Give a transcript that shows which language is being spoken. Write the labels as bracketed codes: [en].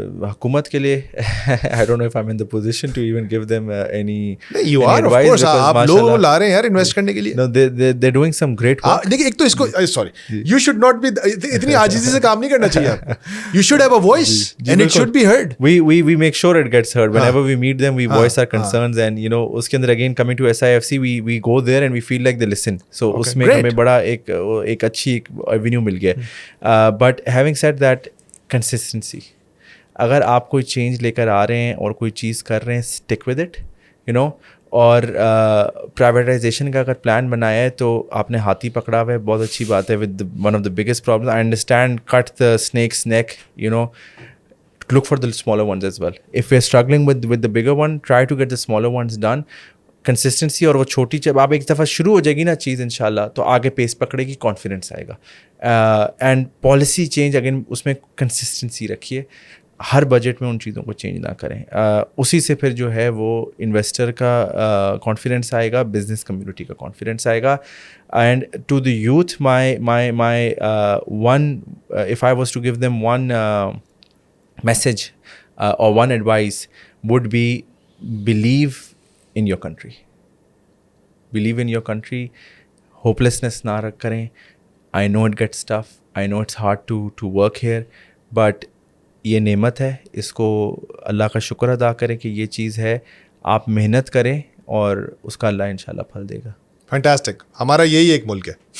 [ur] حکومت کے لیے [en] I don't know if I'm in the position to even give them any You are of course, [ur] آپ لوگ لا رہے ہیں یار انویسٹ کرنے کے لیے. [en] No, they're doing some great work. [ur] دیکھیں ایک تو اس کو [en] sorry you should not be [ur] اتنی عاجزی سے کام نہیں کرنا چاہیے آپ. [en] You should have a voice and it should be heard. We make sure it gets heard. Whenever we meet them, we voice our concerns, and you know [ur] اس کے اندر [en] again coming to SIFC we go there and we feel like they listen. [ur] So اس میں ہمیں بڑا ایک اچھی avenue مل گیا. [en] But having said that, [ur] consistency, اگر آپ کوئی چینج لے کر آ رہے ہیں اور کوئی چیز کر رہے ہیں, [en] Stick with it, you know. [ur] اور پرائیویٹائزیشن کا اگر پلان بنایا ہے تو آپ نے ہاتھی پکڑا ہوا ہے, بہت اچھی بات ہے. [en] With one of the biggest problem, I understand, cut the snake's neck, you know, look for the smaller ones as well. If we're struggling with the bigger one, try to get the smaller ones done. [ur] Consistency, اور وہ چھوٹی جب آپ ایک دفعہ شروع ہو جائے گی نا چیز انشاءاللہ, تو آگے پیس پکڑے گی, کانفیڈنس آئے گا. [en] and policy change again [ur] اس میں کنسسٹنسی رکھیے. ہر بجٹ میں ان چیزوں کو چینج نہ کریں. اسی سے پھر جو ہے وہ انویسٹر کا کانفیڈنس آئے گا, بزنس کمیونٹی کا کانفیڈنس آئے گا. [en] And to the youth my one if I was to give them one message or one advice would be believe in your country. Believe in your country. [ur] Hopelessness نہ رکھ کریں. [en] I know it gets tough. I know it's hard to work here, but [ur] یہ نعمت ہے, اس کو اللہ کا شکر ادا کریں کہ یہ چیز ہے. آپ محنت کریں اور اس کا اللہ انشاءاللہ پھل دے گا. فینٹاسٹک. ہمارا یہی ایک ملک ہے.